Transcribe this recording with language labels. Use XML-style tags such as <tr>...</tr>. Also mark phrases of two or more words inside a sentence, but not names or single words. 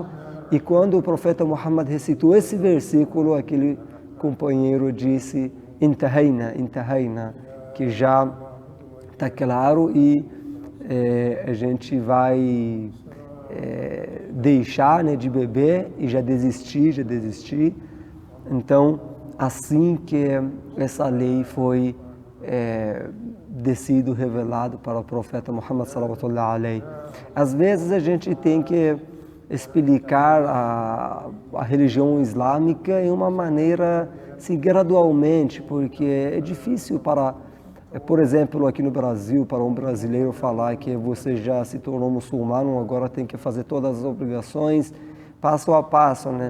<pt>E quando o profeta Muhammad recitou esse versículo, aquele companheiro disse: Intahaina, que já está claro e a gente vai deixar, né, de beber e já desistir. Então, assim que essa lei foi descido, revelado para o profeta Muhammad</pt> <ar>صلى الله عليه.</ar> <pt>Às vezes a gente tem que explicar a religião islâmica em uma maneira assim, gradualmente, porque é difícil para, por exemplo, aqui no Brasil, para um brasileiro falar que você já se tornou muçulmano, agora tem que fazer todas as obrigações, passo a passo, né?</pt>